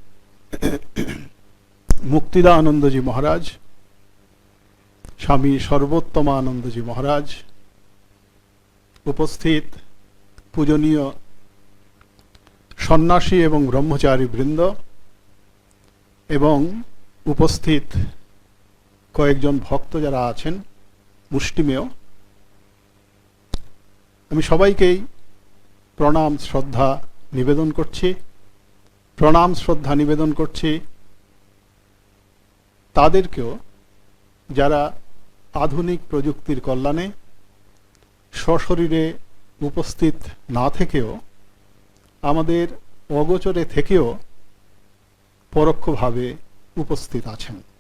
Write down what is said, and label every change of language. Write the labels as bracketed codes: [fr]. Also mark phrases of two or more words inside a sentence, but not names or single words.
[bn] মুক্তিদানন্দ জী মহারাজ, স্বামী সর্বোত্তমানন্দ জী মহারাজ, উপস্থিত পূজনীয় সন্যাসী এবং ব্রহ্মচারী বৃন্দ এবং উপস্থিত কয়েকজন ভক্ত যারা আছেন মুষ্টিমেয়, আমি সবাইকেই প্রণাম শ্রদ্ধা নিবেদন করছি। প্রণাম শ্রদ্ধা নিবেদন করছি তাদেরকেও যারা আধুনিক প্রযুক্তির কল্যাণে সশরীরে উপস্থিত না থেকেও আমাদের অগোচরে থেকেও পরোক্ষভাবে উপস্থিত আছেন।